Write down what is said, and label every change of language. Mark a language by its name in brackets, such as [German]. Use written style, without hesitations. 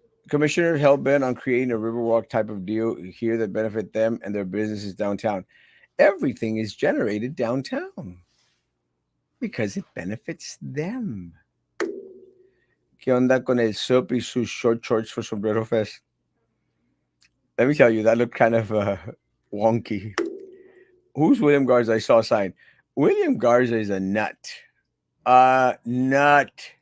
[English] Commissioner hell bent on creating a Riverwalk type of deal here that benefit them and their businesses downtown. Everything is generated downtown because it benefits them. [Spanish] ¿Qué onda con el SUP y sus [English] short shorts for [Spanish] Sombrero Fest? [English] Let me tell you, that looked kind of wonky. Who's William Garza? I saw a sign. William Garza is a nut. Nut.